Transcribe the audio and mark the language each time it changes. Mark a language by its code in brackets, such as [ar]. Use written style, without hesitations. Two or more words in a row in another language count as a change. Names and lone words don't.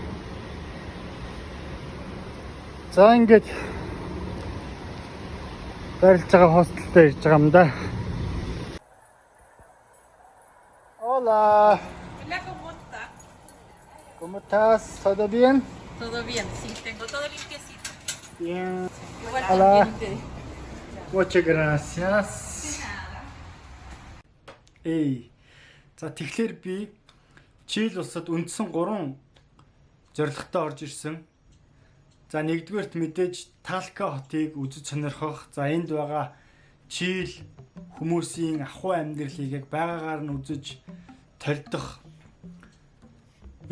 [mn] За ингэж барилж байгаа хостелтэй ирж байгаа юм да. [es] Hola. Hola, ¿cómo está? ¿Cómo estás? ¿Todo bien? Todo bien, sí, tengo todo limpiecito. Bien. Igual Hola. también ustedes. Muchas gracias. De nada. [mn] Эй. За тэгэхээр би Чил улсад үндсэн 3 зорилготой орж ирсэн. За нэгдүгээрт мэдээж Талка хотыг үзэж сонирхох. За энд байгаа Чил хүмүүсийн ахуй амьдралыг яг байгаагаар нь үзэж толдох.